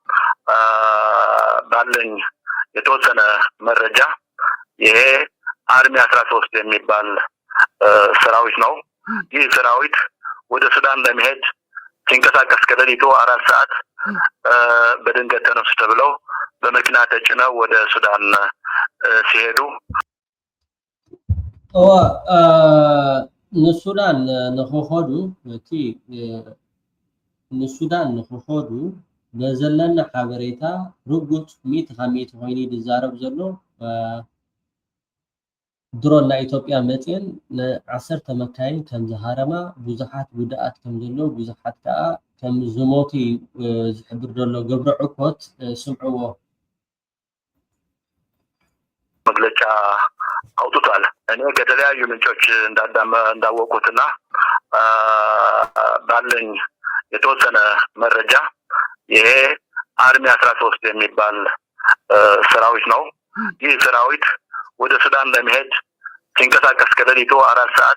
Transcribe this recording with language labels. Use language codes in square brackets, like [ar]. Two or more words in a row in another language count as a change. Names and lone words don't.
[am] ባለኝ የተወሰነ መረጃ ይሄ አርሚ 13 የሚባል ሰራዊት ነው። ይህ ሰራዊት ወደ ሱዳን ለመሄድ ሲንቀሳቀስ ከሌሊቱ 4 ሰዓት በድንገት ተነሱ ተብለው በመኪና ተጭነው ወደ ሱዳን ሲሄዱ [ti] ንሱዳን ንኽኸዱ እቲ ንሱዳን ንኽኸዱ በዘለና ሓበሬታ ርጉፅ 100% ኮይኑ ዝዛረብ ዘሎ ድሮን ናይ ኢትዮጵያ መፅን ን10 መካይን ከም ዝሃረማ ብዙሓት ጉድኣት ከም ዘለዎ ብዙሓት ከዓ ከም ዝሞቱ ዝሕብር ዘሎ ገብረ ዕኮት ስምዕዎ [am] መግለጫ አውጥቷል። እኔ ከተለያዩ ምንጮች እንዳወቁትና ባለኝ የተወሰነ መረጃ ይሄ አርሚ 13 የሚባል ሰራዊት ነው። ይህ ሰራዊት ወደ ሱዳን ለመሄድ ሲንቀሳቀስ ከሌሊቱ 4 ሰዓት